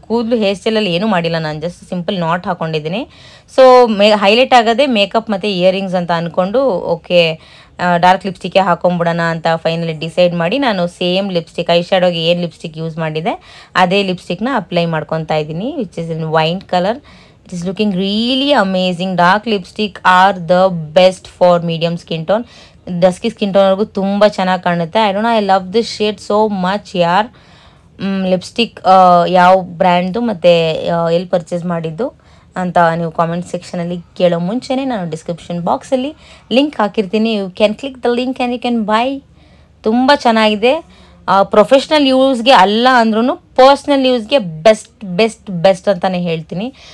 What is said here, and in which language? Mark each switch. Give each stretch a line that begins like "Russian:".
Kannada: ಕೂದಲು ಹೇರ್ ಸ್ಟೈಲಲ್ಲಿ ಏನೂ ಮಾಡಿಲ್ಲ, ನಾನು ಜಸ್ಟ್ ಸಿಂಪಲ್ ನಾಟ್ ಹಾಕ್ಕೊಂಡಿದ್ದೀನಿ. ಸೊ ಹೈಲೈಟ್ ಆಗೋದೇ ಮೇಕಪ್ ಮತ್ತು ಇಯರಿಂಗ್ಸ್ ಅಂತ ಅಂದ್ಕೊಂಡು ಓಕೆ ಡಾರ್ಕ್ ಲಿಪ್ಸ್ಟಿಕ್ಕೇ ಹಾಕೊಂಡ್ಬಿಡೋಣ ಅಂತ ಫೈನಲಿ ಡಿಸೈಡ್ ಮಾಡಿ ನಾನು ಸೇಮ್ ಲಿಪ್ಸ್ಟಿಕ್ ಐ ಶ್ಯಾಡೋಗೆ ಏನು ಲಿಪ್ಸ್ಟಿಕ್ ಯೂಸ್ ಮಾಡಿದೆ ಅದೇ ಲಿಪ್ಸ್ಟಿಕ್ನ ಅಪ್ಲೈ ಮಾಡ್ಕೊತಾ ಇದ್ದೀನಿ,
English: Which is in wine colour. It is looking really amazing. Dark lipstick are the best for medium skin tone. Dusky skin tone
Kannada: ಅವ್ರಿಗೂ ತುಂಬ ಚೆನ್ನಾಗಿ ಕಾಣುತ್ತೆ.
English: I don't know, I love this shade so much ಯಾರ್.
Kannada: Lipstick ಯಾವ ಬ್ರ್ಯಾಂಡ್ದು ಮತ್ತು ಎಲ್ಲಿ purchase ಮಾಡಿದ್ದು ಅಂತ ನೀವು ಕಾಮೆಂಟ್ ಸೆಕ್ಷನಲ್ಲಿ ಕೇಳೋ ಮುಂಚೆನೇ ನಾನು ಡಿಸ್ಕ್ರಿಪ್ಷನ್ ಬಾಕ್ಸಲ್ಲಿ ಲಿಂಕ್ ಹಾಕಿರ್ತೀನಿ.
English: You can click the link and you can buy.
Kannada: ತುಂಬ ಚೆನ್ನಾಗಿದೆ. ಪ್ರೊಫೆಷ್ನಲ್ ಯೂಸ್ಗೆ ಅಲ್ಲ ಅಂದ್ರೂ ಪರ್ಸ್ನಲ್ ಯೂಸ್ಗೆ ಬೆಸ್ಟ್ ಅಂತಲೇ ಹೇಳ್ತೀನಿ.